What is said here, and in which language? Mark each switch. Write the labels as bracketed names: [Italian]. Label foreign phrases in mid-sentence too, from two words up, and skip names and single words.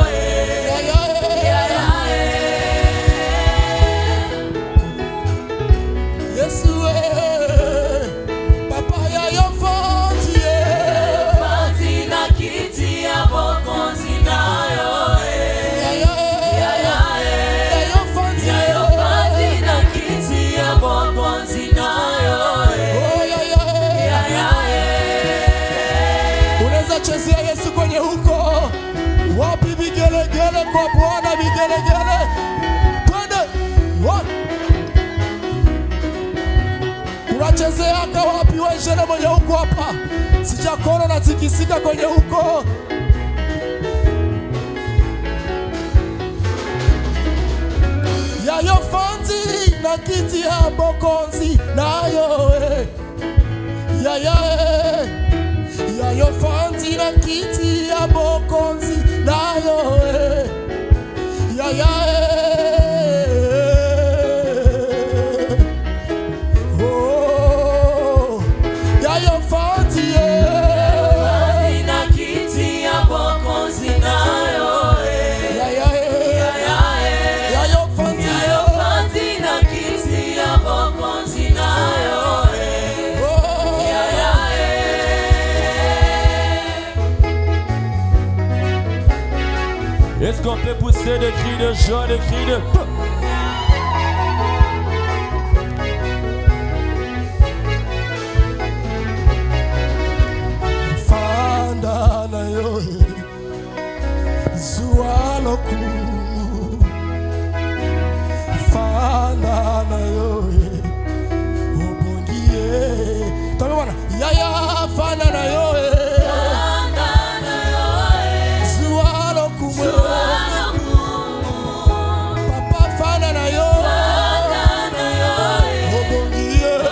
[Lingala] Yesu papa yayo fanzi fanzi na kiti ya bokonzi nayo yayo fanzi na kiti ya bokonzi nayo [Swahili] unaweza chezea Yesu kwenye huko wapi? Vigelegele kwa Bwana, vigelegele twende. Unachezeaka wapi wewe jana mwenye huko hapa? Sijakona na tikisika kwenye huko. [Lingala] Yayo fanzi na kiti ya bokonzi nayo yayo fanzi na kiti ya bokonzi nayo oh, yayo fanzi na kiti ya bokonzi nayo yayo fanzi na kiti ya bokonzi nayo [French] Est-ce qu'on peut pousser des cris de joie, des cris de... [Lingala] Fanda na yo zualo kunu Fanda na yo obongie Tome bwana yaya fanda na yo zualo kunu Papa fanda na yo obongie